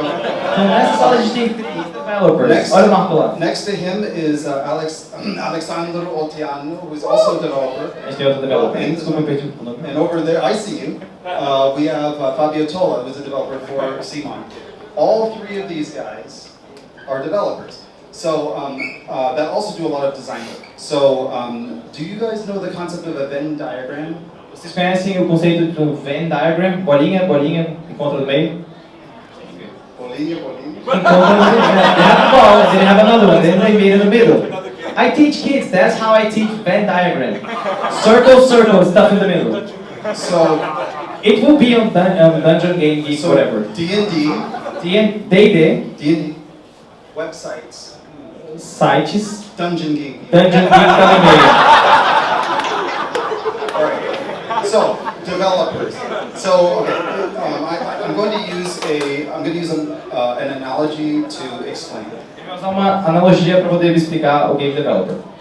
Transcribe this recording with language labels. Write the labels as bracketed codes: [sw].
[pt] Então nessa sala a gente tem 3 developers. Olha o Marco lá. [en] Next to him is Alexandro Otiano, who's also a developer. [pt] A gente tem outro developer. Desculpa, eu perdi o nome. [en] And over there, I see you. We have Fabio Tola, who's a developer for Simon. All 3 of these guys are developers. So that also do a lot of design work. So do you guys know the concept of a Venn diagram? [pt] Vocês conhecem o conceito do Venn diagram? Bolinha, bolinha, encontra no meio. Bolinha, bolinha. Encontra no meio. [en] They have a ball, they have another one, then they meet in the middle. I teach kids, that's how I teach Venn diagram. Circle, circle, stuff in the middle. So it will be on Dungeon Game Geek, so whatever. D&D, D&D, websites, sites, Dungeon Geek. [pt] Dungeon Geek tá no meio. [en] Alright. So developers. So okay, I'm going to use an analogy to explain. [pt] Eu vou usar uma analogia para poder explicar o game developer.